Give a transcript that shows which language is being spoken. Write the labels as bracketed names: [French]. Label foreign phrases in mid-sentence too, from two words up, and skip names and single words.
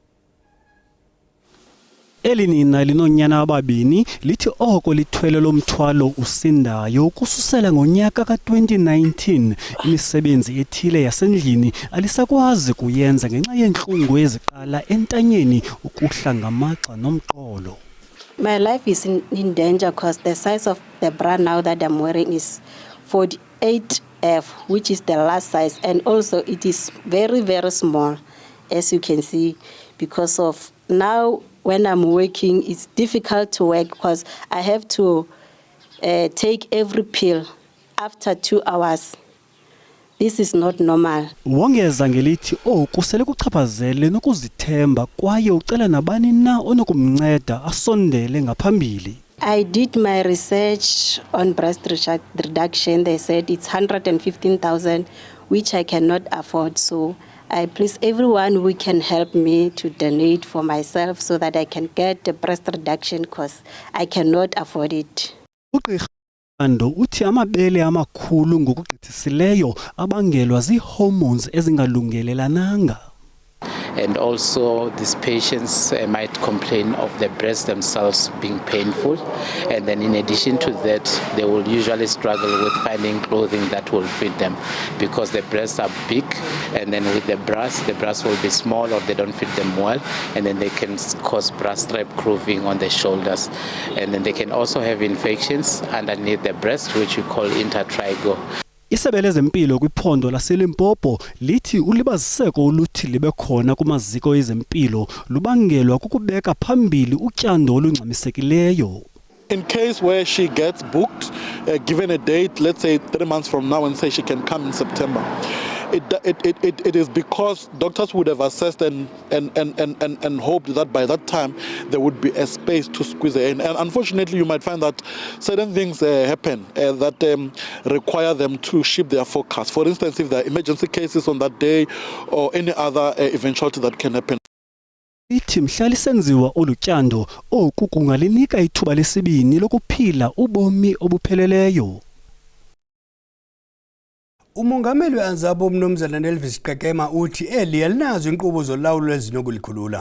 [Xhosa] Eli nina linonyana ababini lithi oko lithwele lomthwalo usindayo ukususela ngonyaka ka-2019 imisebenzi ethile yasendlini alisakwazi kuyenza ngenxa yentlungu eziqala entanyeni ukuhla ngamagxa nomqolo. [English] My life is in danger because the size of the bra now that I'm wearing is 48F, which is the last size, and also it is very, very small, as you can see, because of now when I'm working, it's difficult to work because I have to take every pill after 2 hours. This is not normal. [Xhosa] Wongeza ngelithi oku sele kuchaphazele nokuzithemba kwaye ucela nabani na onokumnceda asondele ngaphambili. [English] I did my research on breast reduction. They said it's 115,000, which I cannot afford. So I please everyone who can help me to donate for myself so that I can get the breast reduction because I cannot afford it. [Xhosa] Ando uthi amabele amakhulu ngokugqithisileyo abangelwa zii-hormones ezingalungelelananga. [English] And also these patients might complain of the breasts themselves being painful, and then in addition to that they will usually struggle with finding clothing that will fit them because the breasts are big, and then with the bras will be small or they don't fit them well, and then they can cause bra strap grooving on the shoulders, and then they can also have infections underneath the breast, which we call intertrigo. [Xhosa] Isebe lezempilo kwiphondo laseLimpopo lithi ulibaziseko oluthi libe khona kumaziko ezempilo lubangelwa kukubeka phambili utyando olungxamisekileyo. [English] In case where she gets booked, given a date, let's say 3 months from now, and say she can come in September, it is because doctors would have assessed and hoped that by that time there would be a space to squeeze her in. And unfortunately, you might find that certain things happen that require them to shift their focus. For instance, if there are emergency cases on that day or any other eventuality that can happen. [Xhosa] Ithi mhlali senziwa olutyando oku kungalinika ithuba lesibini lokuphila ubomi obupheleleyo. Umongameli weANZAPO uMnumzana Elvis Qekema uthi eli alinazo inkqubo zolawulo ezinokulikhulula.